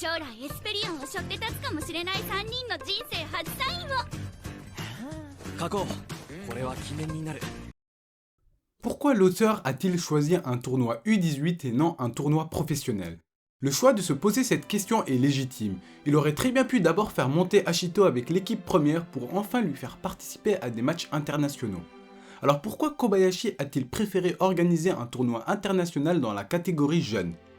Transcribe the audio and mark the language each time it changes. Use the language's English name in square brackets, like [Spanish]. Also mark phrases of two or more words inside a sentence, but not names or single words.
[Japanese] エスペリオンを背負って立つかもしれない3人の人生初サインを書こう。これは記念になる。 [French] Pourquoi l'auteur a-t-il choisi un tournoi U18 et non un tournoi professionnel? Le choix de se poser cette question est légitime. Il aurait très bien pu d'abord faire monter Ashito avec l'équipe première pour enfin lui faire participer à des matchs internationaux. Alors pourquoi Kobayashi a-t-il préféré organiser un tournoi international dans la catégorie jeune?